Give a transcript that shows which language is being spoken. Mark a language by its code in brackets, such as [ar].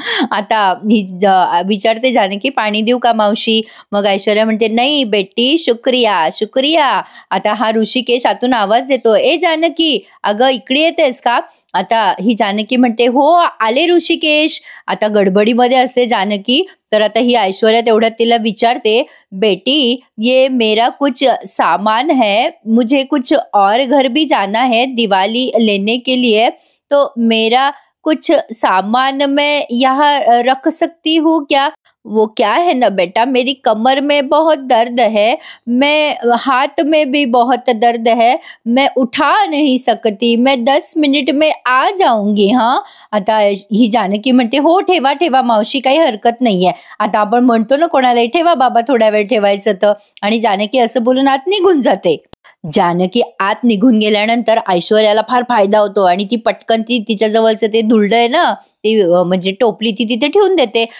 [mr] आता ही विचारते जानकी पाणी देऊ का मावशी? मग ऐश्वर्या म्हणते नाही बेटी, शुक्रिया शुक्रिया. आता हा ऋषिकेश आतून आवाज देतो, ए जानकी अगं इकडे येतेस का? आता ही जानकी म्हणते हो आले ऋषिकेश. आता गडबडीमध्ये असते जानकी, तर आता ही ऐश्वर्या तेवढ्यात तिला विचारते, [hi] बेटी ये मेरा कुछ सामान है, मुझे कुछ और घर भी जाना है दिवाली लेने के लिए, तो मेरा कुछ सामान मैं यहाँ रख सकती हूँ क्या? वो क्या है ना बेटा, मेरी कमर में बहुत दर्द है, मैं हाथ में भी बहुत दर्द है, मैं उठा नहीं सकती, मैं 10 मिनिट में आ जाऊंगी. हाँ. [mr] आता ही जानकी म्हणते हो ठेवा ठेवा मावशी, काही हरकत नाहीये. आता आपण म्हणतो ना कोणालाही ठेवा बाबा थोड्या वेळ ठेवायचं तर, आणि जानकी असं बोलून आत निघून जाते. जानकी आत निघून गेल्यानंतर ऐश्वर्याला फार फायदा होतो आणि ती पटकन तिच्या जवळचं ते दुर्ड आहे ना, ती म्हणजे टोपली ती तिथे ठेवून देते.